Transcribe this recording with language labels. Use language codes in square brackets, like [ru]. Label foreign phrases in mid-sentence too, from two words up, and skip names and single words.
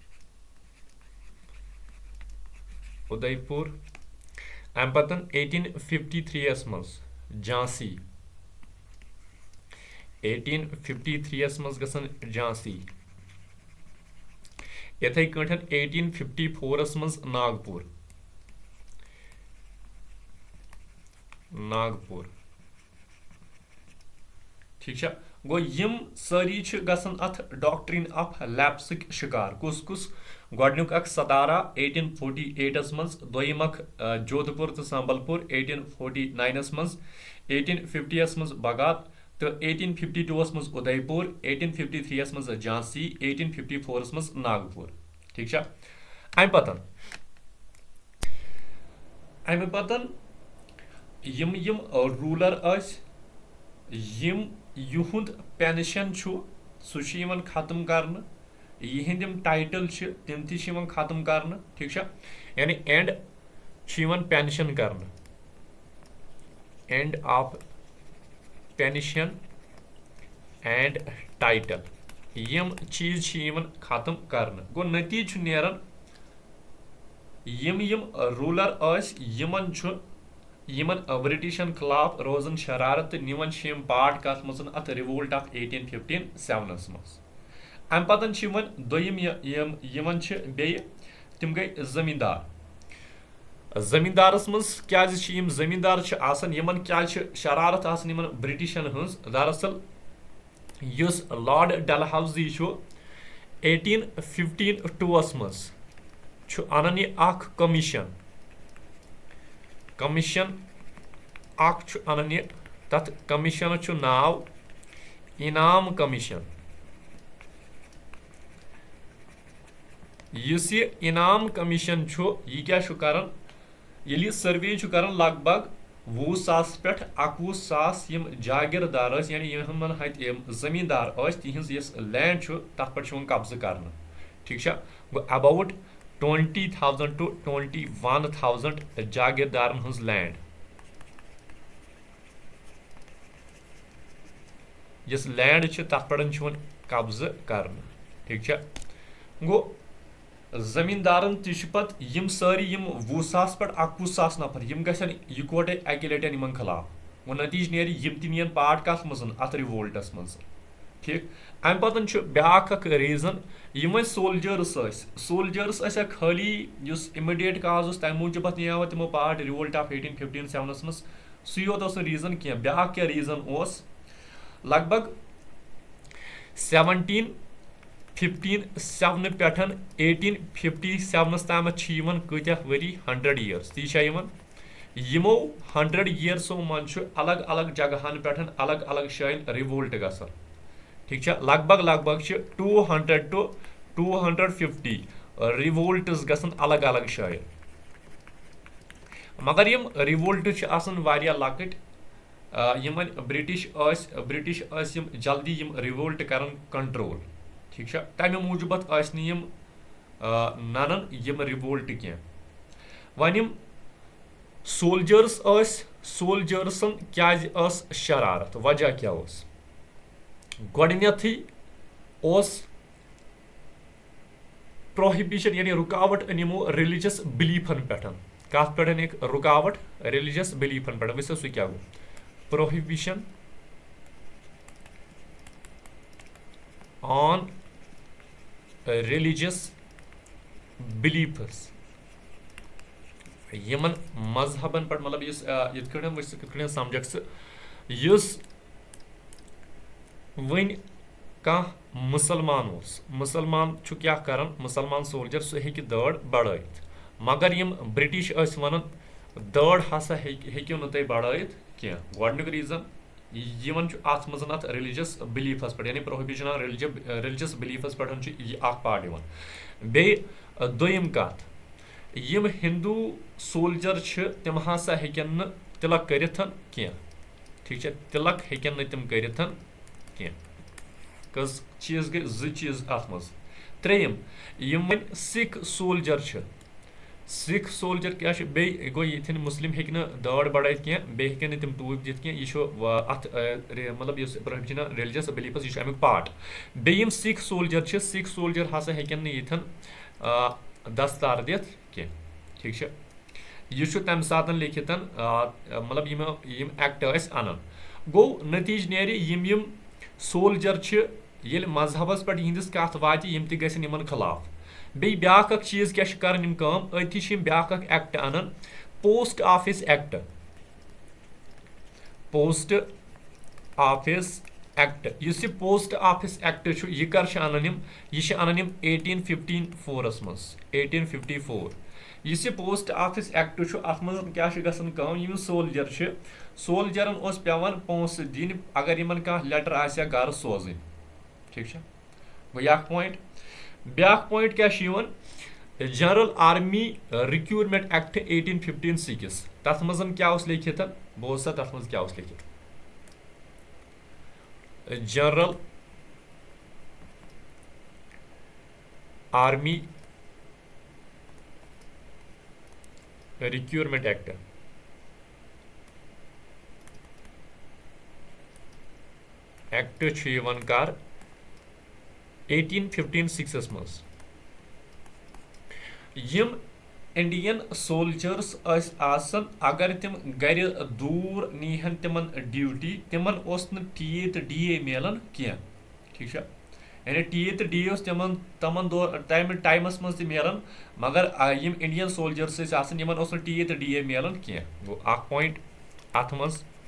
[ks] अम पतन 1853 मज झांसी 1853 मज गसन झांसी इथे कठन 1854 मज नागपुर [hi] ठीक है [ks] गो यम सारी गसन अथ [en] doctrine of lapsik [ks] शिकार कुस कुस गोडनुक 17 1848 मज दोयम जोधपुर तो संबलपुर 1849 मज 1850 मज बगात तो 1852 मज उदयपुर 1853 मज झांसी 1854 मज नागपुर [hi] ठीक है [ks] अम पतन यम रूलर यम युहुंद पेंशन सह खत्म कर यिंद टाइटल तम तम खत्म कर [hi] ठीक है [ks] यानी [en] end pension [ks] कर [en] end of pension and title [ks] यम चीज खत्म कर गो नतीज नेरन यम रूलर यमन ब्रिटिशन खिलाफ रोजन शरारत निवन पार्ट कत मज अत [en] revolt of 1857 [ks] मज अम पतन दोयम बे तम गई जमींदारस मज क्या जमींदार यमन क्या शरारत ब्रिटिशन हज दरअसल युस लॉर्ड डलहौजी 1852 मज अनन यह कमीशन अनन तथ कमीशन नाव इनाम कमीशन यह इनाम कमीशन यह क्या करन ये सर्वे करन लगभग 20,000 पे 21,000 यम जागीरदार यानी यम जमींदार तिहज लैंड तथ पे कब्जा कर ठीक है गो [en] about 20,000 to 21,000 [ks] जागीरदारन हज लैंड यस लैंड तथ पे कब्जा कर ठीक है गो जमींदारन तत यम सारी यम 20,000 पे 21,000 नफर यम गन इकवटे अकि लटन इन खिलाफ वो नतीज नेर यम तन पार्ट कथ मज अत रिवोल्टस मज ठीक अम पतन ब्याक रीजन यम सोल्जर्स खाली इमीडिएट काज तम मूजूब नियाव तमो पार्ट [en] revolt of 1857 [ks] मज सू योत रीजन कह ब्याक क्या रीजन लगभग 1557 पे 1857 ताम कत्या वरी [en] 100 years [ks] ती यमो [en] 100 yearsो [ks] मन अलग अलग जगहन पे अलग अलग शायन रिवोल्ट गसन ठीक लगभग 200 to 250 रिवोल्ट्स गसन अलग अलग शायन मगर यम रिवोल्ट वारिया लकट यमन ब्रिटिश यम जल्दी यम रिवोल्ट कर कंट्रोल ठीक तमे मूजूबत यम ननन यम रिवोल्ट कह वन यम सोल्जर्सन क्या शरारत वजह क्या गोडनेथी प्रोहिबिशन यानी रुकावट अनिमो [en] religious beliefan [ks] पे कत पे एक रुकावट [en] religious beliefan [ks] पे वो सह क्या गो प्रोहिबिशन [en] on religious beliefs [ks] यमन मजहबन पे मतलब ये समझ वन कह मुसलमान क्या कर मुसलमान सोल्जर सह हे दड़ बढ़ाइत मगर यम ब्रिटिश वन दड़ हसा हेक्यू न तुम बढ़ाइत कह गोडनुक रीजन यमन अत मज [en] religious beliefs [ks] पे यानी [en] prohibition on religious beliefs [ks] पे पार्ट बे दोयम कत यम [en] Hindu soldier [ks] तम हसा हेकन तिलक करिथ कह ठीक तिलक हेकन तम करिथ कह कस चीज गई चीज अत मज त्रेयम यम वन सिख सोल्जर क्या बे गो ये मुस्लिम हेक दड़ बढ़ाई कह बे हेकन तम टूब दिथ कह यह अत मतलब [en] prohibition religious beliefs [ks] यह अमुक पार्ट बे यम [en] Sikh soldier [ks] हसा हेकन यथन दस्तार दिथ कह ठीक यह तम सात लिखित मतलब यम एक्ट अनन गो नतीज नेरि यम सोल्जर ये मजहबस पे यहंदिस कत वात यम तमन खिलाफ बे ब्याक चीज क्या कर अथि ब्याक एक्ट अनन [en] post office [ks] एक्ट इस [en] post office act [ks] यह कर अनन यह अनन 1854 मज 1854 इस [en] post office act [ks] अत मज क्या गम सोल्जरन पेवान पोस दिन अगर इन कह लेटर आ गर सोजन ठीक गो पॉइंट ब्याक पॉइंट क्या [en] general army recruitment act 1856 [ks] तथ मज क्या लिखित बोस तथ मज क्या लिखित [en] general army recruitment act [ks] कर 1856 मज यम [en] Indian soldiers [ks] आसन अगर तम गर दूर नीहन तिमन ड्यूटी तिमन टीए तो डीए मिलान कह ठीक यानी टीए तो डीए तमन तमन टाइमस मज मिलान मगर यम [en] Indian soldiers [ks] इन टीए तो डीए मिलान कह गो पॉइंट अत मज